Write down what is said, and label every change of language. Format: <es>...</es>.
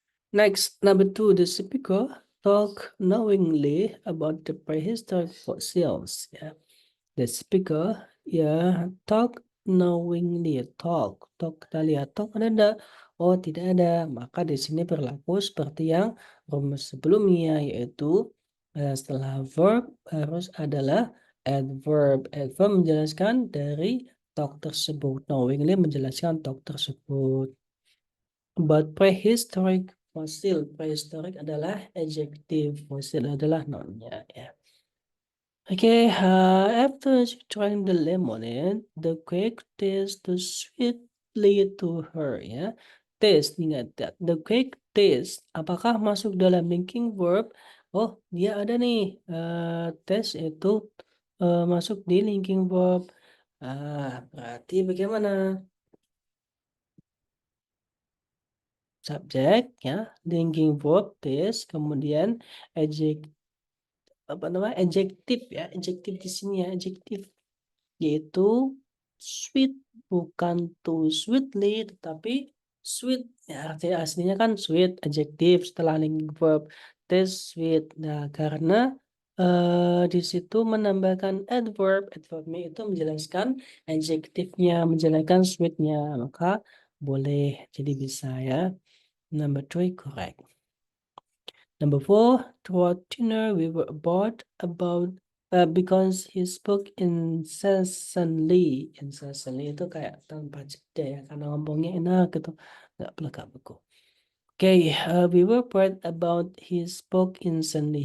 <en>Next, number 2, the speaker talk knowingly about the prehistoric fossils ya. The speaker ya talk knowingly, talk</en> <id>kita lihat</id> <en>talk</en> <id>ada enggak? Oh, tidak ada. Maka di sini berlaku seperti yang rumus sebelumnya, yaitu setelah verb harus adalah adverb. Adverb menjelaskan dari talk tersebut. Knowingly menjelaskan talk tersebut.</id> <en>About prehistoric fossil,</en> <id>prehistoric adalah adjective, fossil adalah nounnya ya.</id> <en>Okay, after trying the lemonade, the cake tastes sweetly to her, ya. Taste,</en> <id>ingat</id> <en>that. The cake taste,</en> <id>apakah masuk dalam</id> <en>linking verb?</en> <id>Oh, dia ada nih. Taste itu masuk di linking verb. Berarti bagaimana? Subjek, ya. Linking verb, taste, kemudian adjective, adjektif ya, adjektif di sini ya, adjektif yaitu sweet, bukan too sweetly tetapi sweet ya, artinya aslinya kan sweet, adjektif setelah linking verb,</id> <en>taste sweet.</en> <id>Nah, karena di situ menambahkan adverbnya itu menjelaskan adjektifnya, menjelaskan sweetnya, maka boleh jadi bisa ya.</id> <en>Number 3 correct. Number 4, throughout dinner we were bored about because he spoke incessantly.</en> <id>Incessantly itu kayak tanpa jeda ya, karena ngomongnya enak gitu, nggak belegak-beku.</id> <en>Okay, we were bored about he spoke incessantly.</en>